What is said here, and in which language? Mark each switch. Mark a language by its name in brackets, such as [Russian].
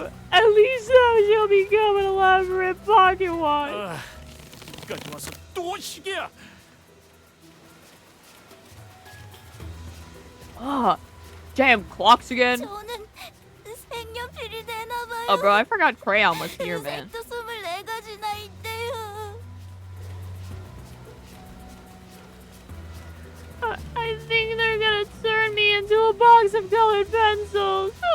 [English] At least thou shall become an elaborate pocket watch. [Korean] 여기까지 와서 또 시계야. [English] Ah, damn clocks again. [Korean] 저는 색연필이 되나봐요. [English] Oh bro, I forgot crayon was here, man. [Korean] 색도 24가지나 있대요. [English] I think they're gonna turn me into a box of colored pencils.